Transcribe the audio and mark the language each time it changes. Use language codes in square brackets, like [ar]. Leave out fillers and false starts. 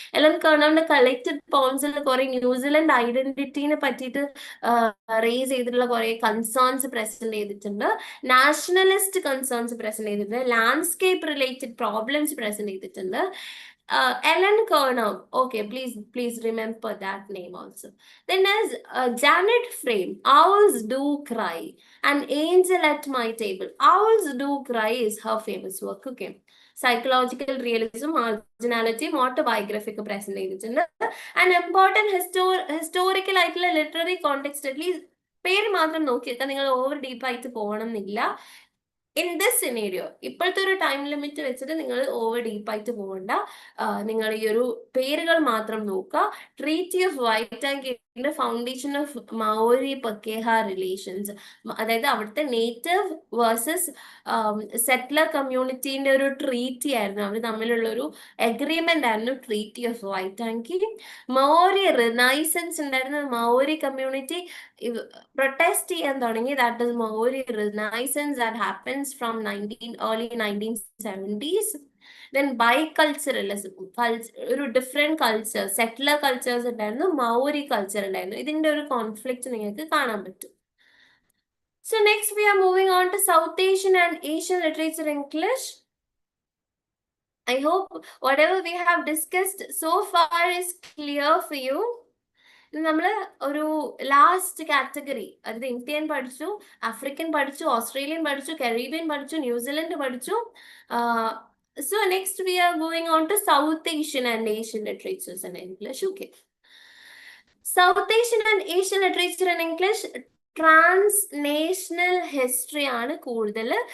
[ml] Ellen കേർണവിന്റെ collected പോയിന്റ്സിൽ കുറെ New Zealand ഐഡന്റിറ്റിനെ പറ്റിയിട്ട് raise ചെയ്തിട്ടുള്ള കുറെ കൺസേൺസ് പ്രസന്റ് ചെയ്തിട്ടുണ്ട്. നാഷണലിസ്റ്റ് കൺസേൺസ് പ്രസന്റ് ചെയ്തിട്ടുണ്ട്. ലാൻഡ്സ്കേപ്പ് റിലേറ്റഡ് പ്രോബ്ലംസ് പ്രസന്റ് ചെയ്തിട്ടുണ്ട്. [en] Ellen Kernow. Okay, please remember that name also. Then as Janet Frame, Owls Do Cry, An Angel at My Table. Owls Do Cry is her famous work. Okay. Psychological realism, marginality, autobiography [ml] ഒക്കെ present ചെയ്തിട്ടുണ്ട്. And important historical ആയിട്ടുള്ള literary context at least പേര് മാത്രം നോക്കിയെത്താൻ നിങ്ങൾ over ഡീപ്പായിട്ട് പോകണം എന്നില്ല. [en] in this scenario [ml] ഇപ്പോഴത്തെ ഒരു ടൈം ലിമിറ്റ് വെച്ചിട്ട് നിങ്ങൾ ഓവർ ഡീപ്പായിട്ട് പോകണ്ട. നിങ്ങൾ ഈ ഒരു പേരുകൾ മാത്രം നോക്കുക. Treaty of വൈറ്റാങ്കിന്റെ foundation of മൗരി പക്കേഹ relations, അതായത് അവിടുത്തെ നേറ്റീവ് വേഴ്സസ് സെറ്റിലർ കമ്മ്യൂണിറ്റീന്റെ ഒരു ട്രീറ്റി ആയിരുന്നു. അവർ തമ്മിലുള്ള ഒരു അഗ്രിമെന്റ് ആയിരുന്നു ട്രീറ്റി ഓഫ് വൈറ്റാങ്കി. മൗരി റിനൈസൻസ് ഉണ്ടായിരുന്നു. മൗരി കമ്മ്യൂണിറ്റി പ്രൊട്ടസ്റ്റ് ചെയ്യാൻ തുടങ്ങി. [en] That is Maori renaissance that happens from early 1970s. [ml] Then biculturalism, ഒരു ഡിഫറെന്റ് കൾച്ചർ, സെറ്റിലർ കൾച്ചേഴ്സ് ഉണ്ടായിരുന്നു, മൗരി കൾച്ചർ ഉണ്ടായിരുന്നു. ഇതിന്റെ ഒരു കോൺഫ്ലിക്റ്റ് നിങ്ങൾക്ക് കാണാൻ പറ്റും. [en] So next we are moving on to South Asian and Asian literature English. I hope whatever we have discussed so far is clear for you. [ml] നമ്മൾ ഒരു last category, അതായത് ഇന്ത്യൻ പഠിച്ചു, ആഫ്രിക്കൻ പഠിച്ചു, ഓസ്ട്രേലിയൻ പഠിച്ചു, Caribbean പഠിച്ചു, New Zealand പഠിച്ചു. [en] So next we are going on to South Asian and Asian literatures and English. [ml] Okay, south Asian and Asian literature and English ട്രാൻസ്നേഷണൽ history ആണ് കൂടുതൽ.